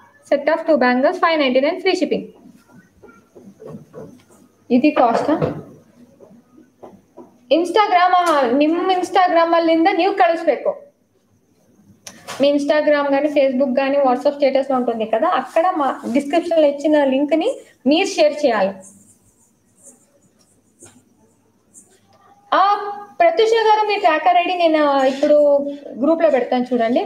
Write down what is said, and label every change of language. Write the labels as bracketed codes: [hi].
[en] Set of 2 bangles 599 free shipping. [kn] ಇದು cost. Instagram, ನಿಮ್ಮ Instagram ಅಲ್ಲಿಂದ ನೀವು కలుస్ಬೇಕು. [te] మీ ఇన్స్టాగ్రామ్ కానీ ఫేస్బుక్ కానీ వాట్సాప్ స్టేటస్ లో ఉంటుంది కదా, అక్కడ మా డిస్క్రిప్షన్ లో ఇచ్చిన లింక్ ని మీరు షేర్ చేయాలి. ప్రత్యూష గారు మీ ట్రాకర్ ఐడి నేను ఇప్పుడు గ్రూప్ లో పెడతాను చూడండి.